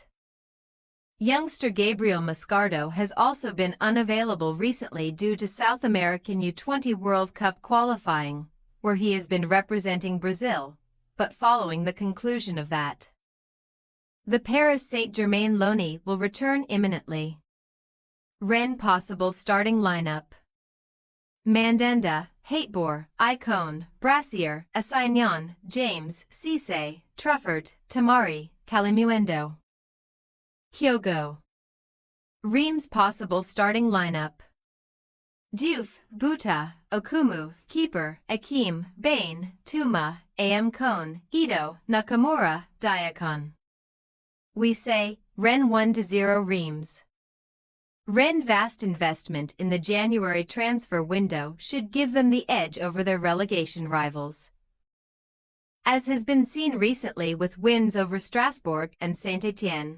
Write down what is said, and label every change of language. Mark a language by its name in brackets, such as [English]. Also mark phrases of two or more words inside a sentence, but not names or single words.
[English] Youngster Gabriel Moscardo has also been unavailable recently due to South American U20 World Cup qualifying, where he has been representing Brazil, but following the conclusion of that, The Paris Saint-Germain loanee will return imminently. Rennes possible starting lineup. Mandanda, Hateboer, Icone, Brassier, Assignon, James, Cisse, Truffert, Tamari, Calimuendo. Hyogo. Reims possible starting lineup. Diouf, Buta, Okumu, Keeper, Akim, Bain, Tuma, AM Kone, Ito, Nakamura, Diakon. We say, Rennes 1-0 Reims. Rennes' vast investment in the January transfer window should give them the edge over their relegation rivals, as has been seen recently with wins over Strasbourg and Saint-Etienne.